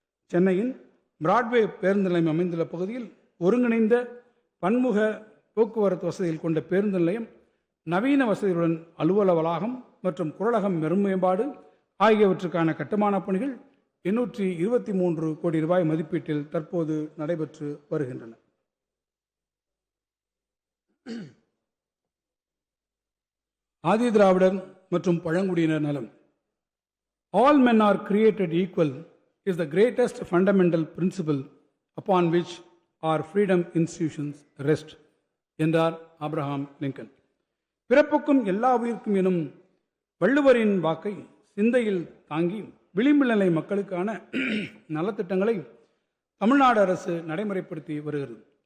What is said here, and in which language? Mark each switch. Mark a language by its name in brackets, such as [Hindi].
[Tamil] சென்னையின் பிராட்வே பேருந்து நிலையம் அமைந்துள்ள பகுதியில் ஒருங்கிணைந்த பன்முக போக்குவரத்து வசதிகள் கொண்ட பேருந்து நிலையம், நவீன வசதிகளுடன் அலுவலக வளாகம் மற்றும் குரலகம் மேம்பாடு ஆகியவற்றுக்கான கட்டுமான பணிகள் 823 கோடி ரூபாய் மதிப்பீட்டில் தற்போது நடைபெற்று வருகின்றன. ஆதி திராவிடர் மற்றும் பழங்குடியினர் நலம். [English] All men are created equal is the greatest fundamental principle upon which our freedom institutions rest [Tamil] என்றார் ஆப்ரஹாம் லிங்கன். பிறப்புக்கும் எல்லா உயிருக்கும் எனும் வள்ளுவரின் வாக்கை சிந்தையில் தாங்கி விளிம்பு நிலை மக்களுக்கான நலத்திட்டங்களை தமிழ்நாடு அரசு நடைமுறைப்படுத்தி வருகிறது.